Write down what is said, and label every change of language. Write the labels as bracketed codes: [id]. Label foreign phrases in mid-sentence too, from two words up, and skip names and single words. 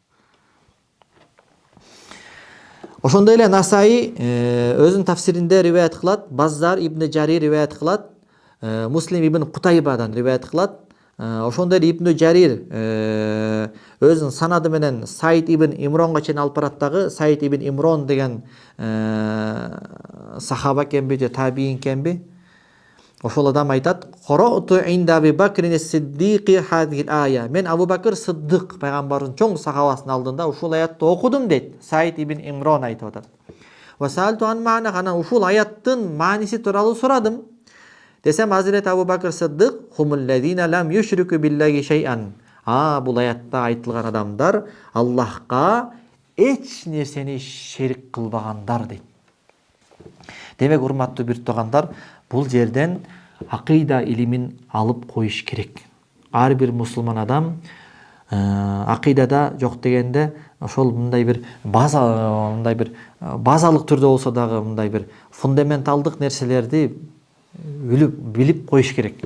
[ky] Ошондой эле Насаи өзүнүн тафсиринде риваят кылат, Баззар ибн Жарир риваят кылат, Муслим ибн Кутайбадан риваят кылат. Ошондой эле ибн Жарир өзүнүн санады менен Саид ибн Имронго чейин алып барат дагы. Саид ибн Имрон деген сахаба экенби же табиин экенби? Ошол адам айтат: [ar] "قرأت عند أبو بكر الصديق هذه الآية." [ky] Мен Абу Бакыр Сыддык пайгамбардын чоң сахабасынын алдында ушул аятты окудум дейт. Саид ибн Имрон айтып атат. [ar] وسألت عن معنى, [ky] анан ушул аяттын мааниси тууралуу сурадым. Десем Hazret Абу Бакыр Сыддык: [ar] "هم الذين لم يشركوا بالله شيئا." [ky] Бул аятта айтылган адамдар Аллахка эч нерсени шерик кылбагандар дейт. Демек, урматтуу бир туугандар, бул жерден акыйда илимин алып коюш керек. Ар бир мусулман адам акыйдада жок дегенде ошол мындай бир базалык түрдө болсо дагы мындай бир фундаменталдык нерселерди билип коюш керек.